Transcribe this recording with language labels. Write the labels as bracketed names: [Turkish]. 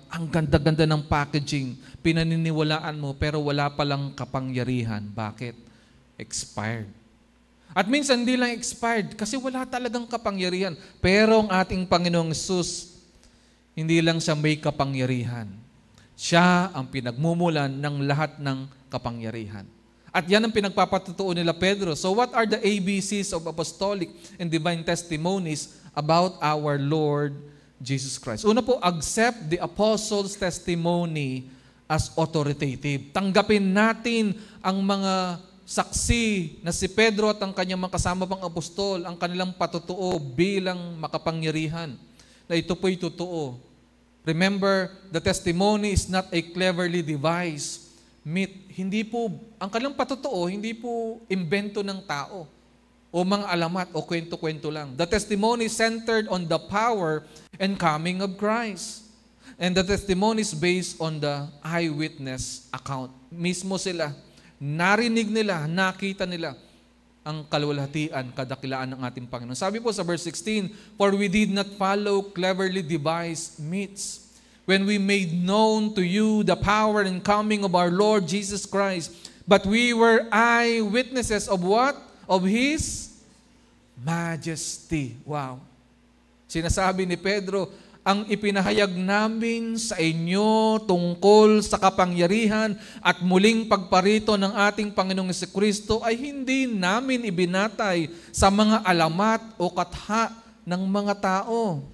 [Filipino] Ang ganda-ganda ng packaging, pinaniniwalaan mo, pero wala palang kapangyarihan. Bakit? Expired. At minsan hindi lang expired, kasi wala talagang kapangyarihan. Pero ang ating Panginoong Hesus, hindi lang siya may kapangyarihan. Siya ang pinagmumulan ng lahat ng kapangyarihan. At yan ang pinagpapatutuo nila Pedro. [English] So what are the ABCs of apostolic and divine testimonies about our Lord Jesus Christ? [Filipino] Una po, [English] accept the apostles' testimony as authoritative. [Filipino] Tanggapin natin ang mga saksi na si Pedro at ang kanyang mga kasama pang apostol, ang kanilang patutuo bilang makapangyarihan, na ito po'y totoo. [English] Remember, the testimony is not a cleverly devised myth. [Filipino] Hindi po, ang kanilang patutuo, hindi po imbento ng tao o mga alamat o kwento-kwento lang. [English] The testimony centered on the power and coming of Christ. And the testimony is based on the eyewitness account. [Filipino] Mismo sila, narinig nila, nakita nila ang kaluwalhatian, kadakilaan ng ating Panginoon. Sabi po sa verse 16, [English] "For we did not follow cleverly devised myths, when we made known to you the power and coming of our Lord Jesus Christ, but we were eyewitnesses of what? Of His majesty." Wow. [Filipino] Sinasabi ni Pedro, ang ipinahayag namin sa inyo tungkol sa kapangyarihan at muling pagparito ng ating Panginoong Jesucristo ay hindi namin ibinatay sa mga alamat o katha ng mga tao.